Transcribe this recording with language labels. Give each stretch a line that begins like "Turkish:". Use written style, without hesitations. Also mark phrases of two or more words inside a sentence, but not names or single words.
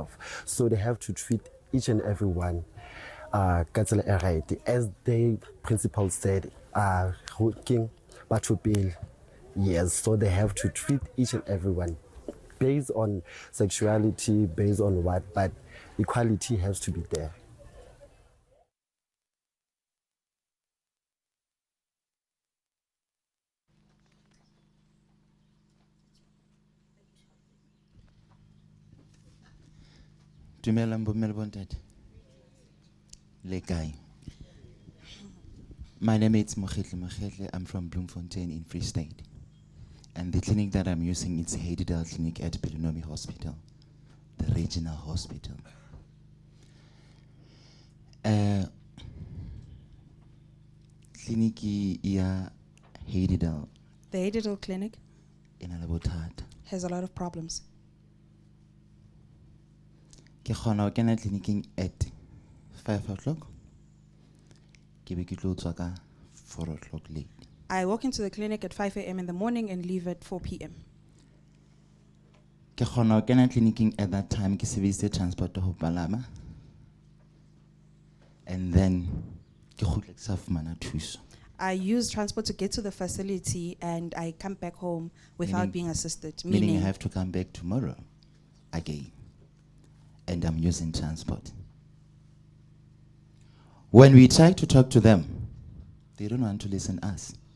English: So they have to treat each and every one as the principal said, yes, so they have to treat each and everyone based on sexuality, based on what, but equality has to be there.
Southern Sotho: Dumelang bomme le bontate. Le kae?
English: My name is Mokhetle. I'm from Bloemfontein in Free State. And the clinic that I'm using is Heidedal Clinic at Belinomi Hospital, the regional hospital.
Southern Sotho: Clinic ya Heidedal.
English: The Heidedal Clinic In Alabotat. has a lot of problems.
Southern Sotho: Ke khona ho kena clinicing
English: at 5 o'clock.
Southern Sotho: Ke be ke tlo tswa ka
English: 4 o'clock late. I walk into the clinic at 5 a.m. in the morning and leave at 4 p.m.
Southern Sotho: Ke khona ho kena clinicing
English: at that time
Southern Sotho: ke sebedise transport ho palama.
English: And then
Southern Sotho: ke khutla ke sa fumana thuso.
English: I use transport to get to the facility and I come back home without being assisted. Meaning I have to come back tomorrow again. And I'm using transport. When we try to talk to them, they don't want to listen us.